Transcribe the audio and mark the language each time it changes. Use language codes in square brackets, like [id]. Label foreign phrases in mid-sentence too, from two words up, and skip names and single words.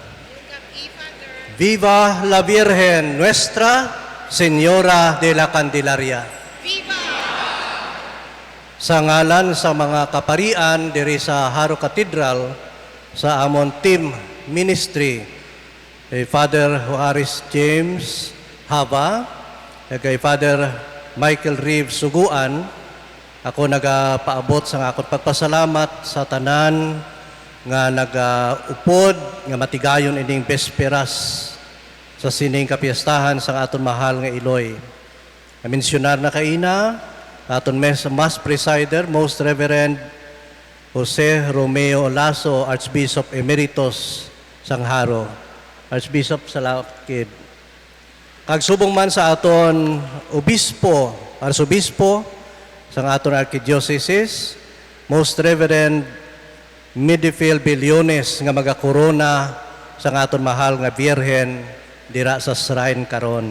[es] Viva la Virgen Nuestra Señora de la Candelaria. Viva! [hil] Sa ngalan sa mga kaparian diri sa [en] Haro Cathedral, [hil] sa amon [en] team ministry, [hil] kay Father Juarez James Hava, kay Father Michael Reeves Suguan, ako nagapaabot sa akong pagpasalamat sa tanan nga nagaupod nga matigayon ining besperas sa sining kapiyastahan sa aton mahal nga Iloy. Mensionar na kaina aton [en] Mass Presider, Most Reverend Jose Romeo Lazo, Archbishop Emeritus [hil] sang Haro. Archbishop Salakid. Kag subong man sa aton obispo, Arsobispo sang aton Archdiocese, [en] Most Reverend Midifield Bilyones [hil] nga magakorona sa aton mahal nga Birhen dira sa shrine karon.